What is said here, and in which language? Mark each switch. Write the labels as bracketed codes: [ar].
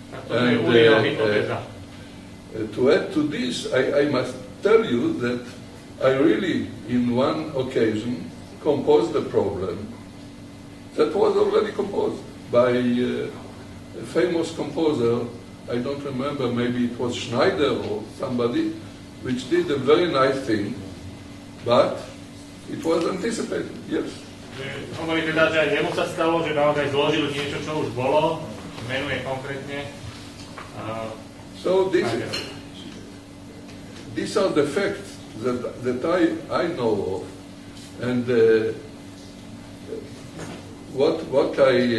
[en] And to add to this, I must tell you that I really, in one occasion, composed a problem that was already composed by a famous composer, I don't remember, maybe it was Schneider or somebody, which did a very nice thing, but it was anticipated, yes. [sk] Hovorí teda, že aj jemu sa stalo, že naozaj zložil niečo, čo už bolo, menuje konkrétne. [en] So these are the facts that I know of, and what I